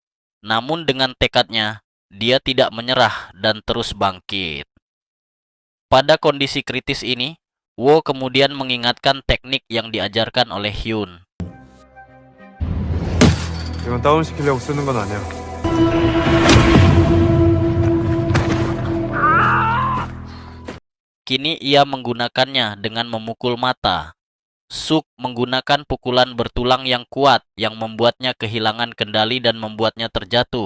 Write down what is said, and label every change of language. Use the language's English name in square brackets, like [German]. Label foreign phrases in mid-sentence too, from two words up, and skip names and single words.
[Indonesian] Namun dengan tekadnya, dia tidak menyerah dan terus bangkit. Pada kondisi kritis ini, Wo kemudian mengingatkan teknik yang diajarkan oleh Hyun. [Korean] 이건 다운시키려고 쓰는 건 아니야. [Indonesian] Kini ia menggunakannya dengan memukul mata. Suk menggunakan pukulan bertulang yang kuat yang membuatnya kehilangan kendali dan membuatnya terjatuh.